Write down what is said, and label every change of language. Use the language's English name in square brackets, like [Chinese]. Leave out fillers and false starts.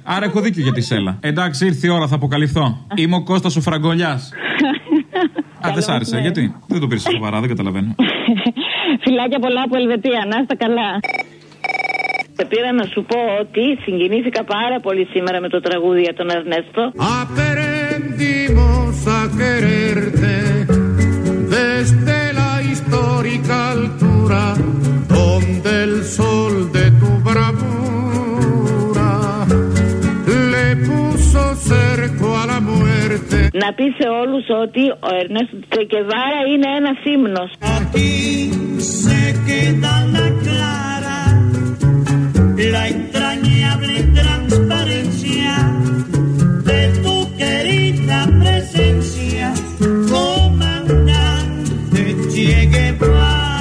[Greek] Άρα έχω δίκιο για τη σέλα. Εντάξει, ήρθε η ώρα, θα αποκαλυφθώ. Είμαι ο Κώστας ο Φραγκολιάς. Α, δεν σ' άρεσε. Γιατί? Δεν το πήρες σοβαρά, δεν καταλαβαίνω. Φιλάκια πολλά από Ελβετία. Να είστε καλά. Σε πήρα να σου πω ότι συγκινήθηκα πάρα πολύ σήμερα με το τραγούδι για τον Ερνέστο. [Spanish] Aprendimos a quererte desde la histórica altura donde el sol de tu bravura le puso cerco a la muerte. [Greek] Να πεις σε όλους ότι ο Ernesto Che Guevara είναι ένας ύμνος. [Spanish] Aquí se queda la clara la entrañable transparencia de tu querida presencia, comandante Che Guevara.